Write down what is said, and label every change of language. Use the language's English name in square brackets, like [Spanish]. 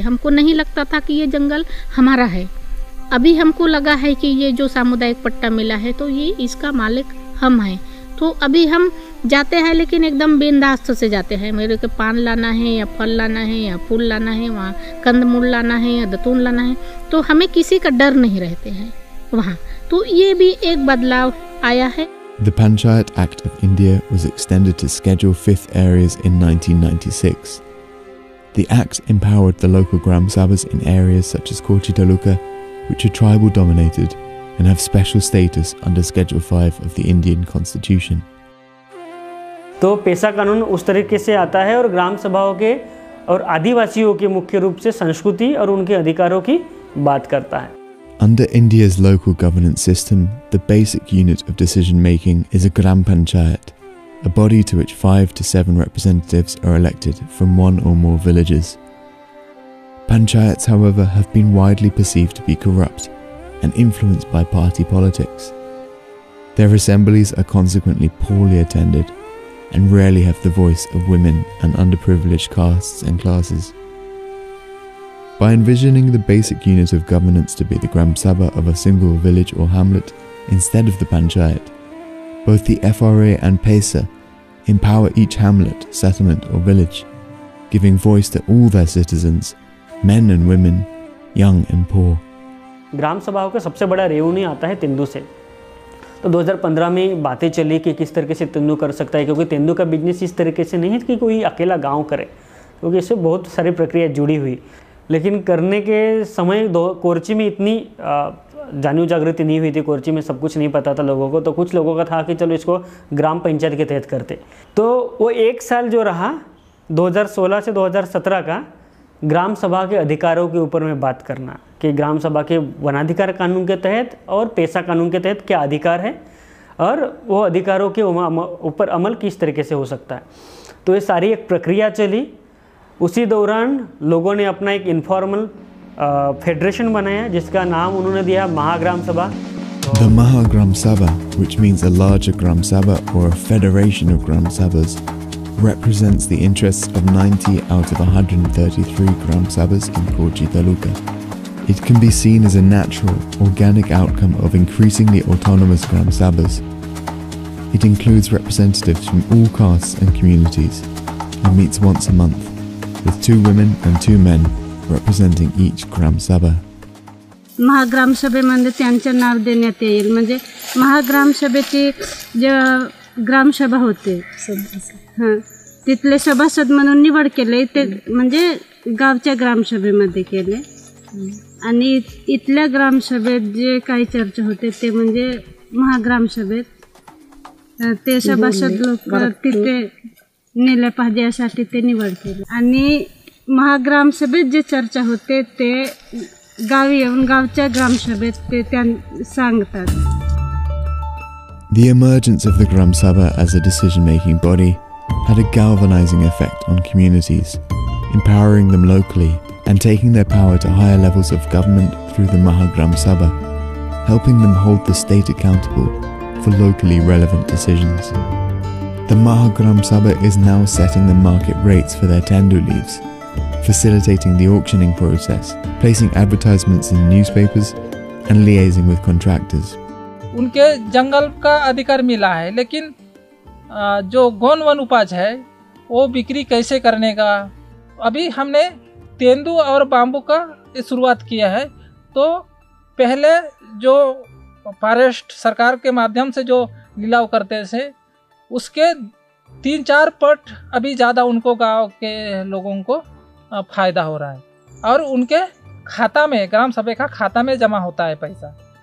[Hindi] हमको नहीं लगता था कि ये जंगल हमारा है। अभी हमको लगा है कि ये जो सामुदायिक पट्टा मिला है तो ये इसका मालिक हम हैं, तो अभी हम जाते हैं लेकिन एकदम बिंदास्त से जाते हैं। मेरे को पान लाना है या फल लाना है या फूल लाना है, वहाँ कंदमूल लाना है या दतून लाना है, तो हमें किसी का डर नहीं रहते हैं वहाँ। तो ये भी एक बदलाव आया है। [English] The Panchayat Act of India was extended to Schedule 5th areas in 1996. The Act empowered the local Gram Sabhas in areas such as Kochi Taluka, which are tribal dominated and have special status under Schedule 5 of the Indian Constitution. [Hindi] तो पेशा कानून उस तरीके से आता है और ग्राम सभाओं के और आदिवासियों के मुख्य रूप से संस्कृति और उनके अधिकारों की बात करता है। [English] Under India's local governance system, the basic unit of decision making is a Gram Panchayat, a body to which 5 to 7 representatives are elected from one or more villages. Panchayats, however, have been widely perceived to be corrupt and influenced by party politics. Their assemblies are consequently poorly attended and rarely have the voice of women and underprivileged castes and classes. By envisioning the basic unit of governance to be the Gram Sabha of a single village or hamlet instead of the Panchayat, both the FRA and PESA empower each hamlet, settlement or village, giving voice to all their citizens, men and women, young and poor. [Hindi] ग्राम सभाओं का सबसे बड़ा revenue आता है तेंदू से। तो 2015 में बातें चली कि किस तरीके से तेंदू कर सकता है, क्योंकि तेंदू का बिजनेस इस तरीके से नहीं है कि कोई अकेला गांव करे, क्योंकि इससे बहुत सारी प्रक्रिया जुड़ी हुई। लेकिन करने के समय कोरची में इतनी जागरूक जागृति नहीं हुई थी, कोरची में सब कुछ नहीं पता था लोगों को। तो कुछ लोगों का था कि चलो इसको ग्राम पंचायत के तहत करते। तो वो एक साल जो रहा 2016 से 2017 का ग्राम सभा के अधिकारों के ऊपर में बात करना कि ग्राम सभा के वनाधिकार कानून के तहत और पेशा कानून के तहत क्या अधिकार है और वो अधिकारों के ऊपर अमल किस तरीके से हो सकता है। तो ये सारी एक प्रक्रिया चली। उसी दौरान लोगों ने अपना एक इनफॉर्मल फेडरेशन बनाया जिसका नाम उन्होंने दिया महाग्राम सभा। [English] The Mahagram Sabha, which means a larger Gram Sabha or a federation of Gram Sabhas, represents the interests of 90 out of 133 Gram Sabhas in Kochi Taluka. It can be seen as a natural, organic outcome of increasingly autonomous Gram Sabhas. It includes representatives from all castes and communities and meets once a month, with 2 women and 2 men representing each Gram Sabha. [Marathi] महाग्राम सभेमध्ये त्यांचे नाव देण्यात येईल, म्हणजे महाग्राम सभेची जे ग्रामसभा होते हां तिथले सभासद म्हणून निवड केले ते म्हणजे गावच्या ग्रामसभेमध्ये केले आणि इथल्या ग्रामसभेत जे काही चर्चा होते ते म्हणजे महाग्राम सभेत ते सभासद लोक तिथे नेले पाहिजे यासाठी ते निवड केली आणि महाग्राम सभेत जे चर्चा होते ते गावी येऊन गावच्या ग्रामसभेत ते सांगतात. [English] The emergence of the Gram Sabha as a decision-making body had a galvanizing effect on communities, empowering them locally and taking their power to higher levels of government through the Mahagram Sabha, helping them hold the state accountable for locally relevant decisions. The Mahagram Sabha is now setting the market rates for their tendu leaves, facilitating the auctioning process, placing advertisements in newspapers and liaising with contractors. [Hindi] उनके जंगल का अधिकार मिला है, लेकिन जो गौण one उपज है वो बिक्री कैसे करने का अभी हमने तेंदू और बाम्बू का शुरुआत किया है। तो पहले जो फॉरेस्ट सरकार के माध्यम से जो लिलाव करते थे उसके 3-4 पट अभी ज़्यादा उनको गांव के लोगों को फ़ायदा हो रहा है और उनके खाता में ग्राम सभा का खाता में जमा होता है पैसा।